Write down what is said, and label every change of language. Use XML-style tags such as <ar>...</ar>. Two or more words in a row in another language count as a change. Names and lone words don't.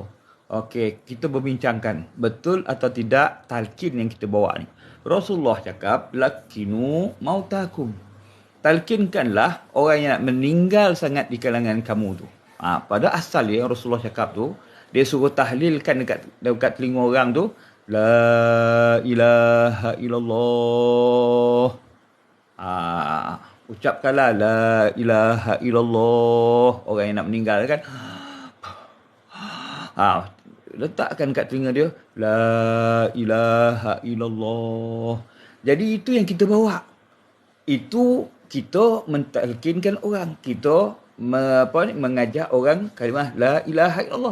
<ms>Okey, kita berbincangkan betul atau tidak talqin yang kita bawa ni. Rasulullah cakap,</ms> <ar>لقنوا موتاكم.</ar> <ms>talkinkanlah orang yang nak meninggal sangat di kalangan kamu tu. Pada asal dia Rasulullah cakap tu, dia suruh tahlilkan dekat telinga orang tu,</ms> <ar>لا إله إلا الله.</ar> <ms>Ucapkanlah</ms> <ar>لا إله إلا الله.</ar> <ms>Orang yang nak meninggal kan, letakkan kat telinga dia,</ms> <ar>لا إله إلا الله.</ar> <ms>Jadi itu yang kita bawa. Itu kita mentalkinkan orang. Kita mengajar orang kalimah</ms> <ar>لا إله إلا الله.</ar>